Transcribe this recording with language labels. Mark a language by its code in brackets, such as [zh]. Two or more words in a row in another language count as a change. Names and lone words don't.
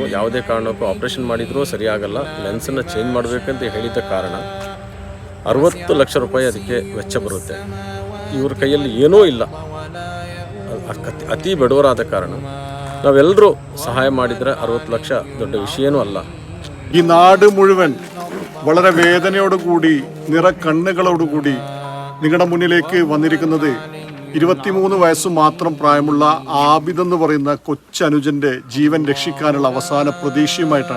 [kn] ಯಾವುದೇ ಕಾರಣಕ್ಕೂ ಆಪ್ರೇಷನ್ ಮಾಡಿದರೂ ಸರಿಯಾಗಲ್ಲ, ಲೆನ್ಸನ್ನು ಚೇಂಜ್ ಮಾಡಬೇಕಂತ ಹೇಳಿದ ಕಾರಣ 60 ಲಕ್ಷ ರೂಪಾಯಿ ಅದಕ್ಕೆ ವೆಚ್ಚ ಬರುತ್ತೆ. ಇವ್ರ ಕೈಯಲ್ಲಿ ಏನೂ ಇಲ್ಲ, ಅತಿ ಬಡವರಾದ ಕಾರಣ ನಾವೆಲ್ಲರೂ ಸಹಾಯ ಮಾಡಿದರೆ 60 ಲಕ್ಷ [ml] ദൊഡ്ഡ വിഷയമൊന്നും അല്ല. ഈ നാട് മുഴുവൻ വളരെ വേദനയോടുകൂടി നിറക്കണ്ണുകളോടുകൂടി നിങ്ങളുടെ മുന്നിലേക്ക് വന്നിരിക്കുന്നത് 23 വയസ്സ് മാത്രം പ്രായമുള്ള ആബിദ് എന്ന് പറയുന്ന കൊച്ചനുജന്റെ ജീവൻ രക്ഷിക്കാനുള്ള അവസാന പ്രതീക്ഷയുമായിട്ടാണ്.